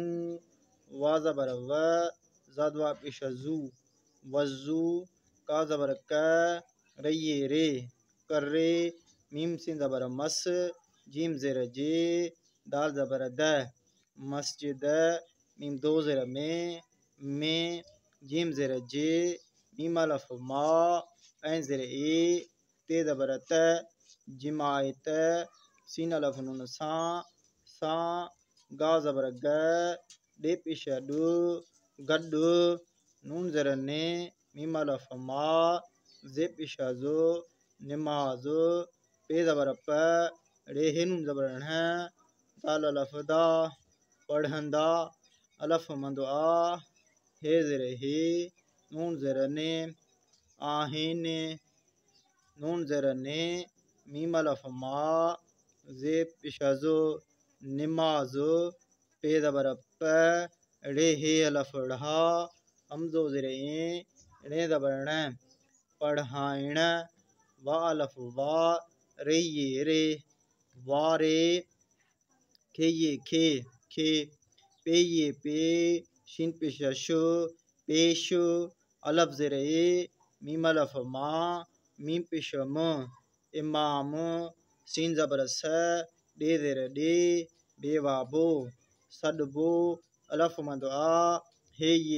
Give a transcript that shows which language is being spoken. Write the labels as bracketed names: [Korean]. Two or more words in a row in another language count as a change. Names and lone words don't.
[Sindhi] वा ज़बर व, ज़ादवा पेश ज़ू, वज़ू। का ज़बर क, रये रे, कर्रे। मीम सीन ज़बर मस, जीम ज़ेर जे, दाल ज़बर द, मस्जिद। मीम दो ज़ेर में, जीम ज़ेर जे, मीम अलफ मा, ऐं ज़ेर ए, ते ज़बर त, जिमायत। सीन अलफ नून सां, गा ज़बर ग, डे पेश ॾ, गॾु। नून ज़ेर ने, मीम अलफ मा, जे पेश ज़ो, निमाज़। पे ज़बर प, ड़े हे नून ज़बर ण, दाल अलफ दा, पढ़ंदा। अलफ मंदो आ, हे ज़ेर हे, नून ज़ेर ने, आहेने। नून ज़ेर ने, मीम अलफ मा, जे पेश ज़ो, निमाज़। पे ज़बर प, ड़े हे अलफ ढ़ा, हमदो ज़ेर ए, णे ज़बर ण, पढ़ाइण। वा अलफ वा, रे ये रे, वारे खेये खे खे पेये पे शिन पेश शु पेश अलफ ज़ेर ए मीम अलफ मा मीम पेश म इमाम सीन ज़बर स डे ज़ेर डे बेवा बो सडबो अलफ मद आ हे ये